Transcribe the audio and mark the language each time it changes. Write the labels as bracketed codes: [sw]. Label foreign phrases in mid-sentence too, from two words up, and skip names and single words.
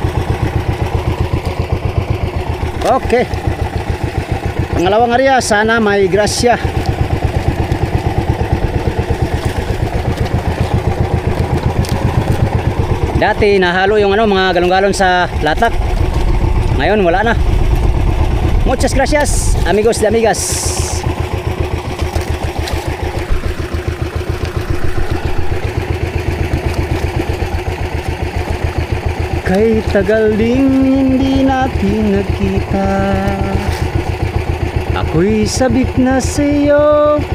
[tl] Okay. Pangalawang area, sana may grasya. Dati nahalo yung mga galon-galon sa latak. Ngayon wala na. [es] Muchas gracias, amigos de amigas. [tl] Kay tagal ding hindi natin nagkita. Ako'y sabik na sa'yo.